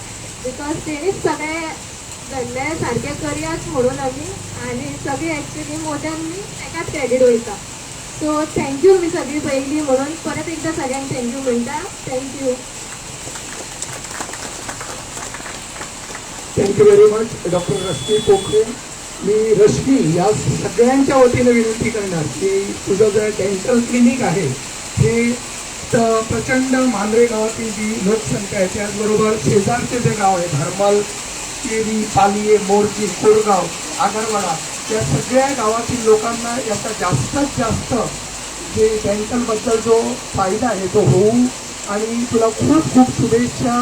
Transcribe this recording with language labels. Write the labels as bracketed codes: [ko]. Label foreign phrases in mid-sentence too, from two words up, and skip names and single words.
[kok] बिकॉज तेणीच सगळें धरलें सारकें करयाच म्हणून आमी आनी सगळी एक्चुली [en] more than [kok] मी एकाच क्रेडीट वयता. सो थँक्यू मी सगळी पयली म्हणून परत एकदां सगळ्यांक थँक्यू म्हणटा. थँक्यू. [en] thank you very much Doctor Rashmi Pokhare. [mr] मी रश्मी या सगळ्यांच्या वतीने विनंती करणार की तुझं जे डेंटल क्लिनिक आहे हे प्रचंड मांद्रे गावातील जी लोकसंख्या आहे त्याचबरोबर शेजारचे जे गाव आहे धर्मल, केरी, पालिये, मोरजी, कोरगाव, आगरवाडा या सगळ्या गावातील लोकांना याचा जास्तीत जास्त जे डेंटलबद्दल जो फायदा आहे तो होऊ आणि तुला खूप खूप शुभेच्छा.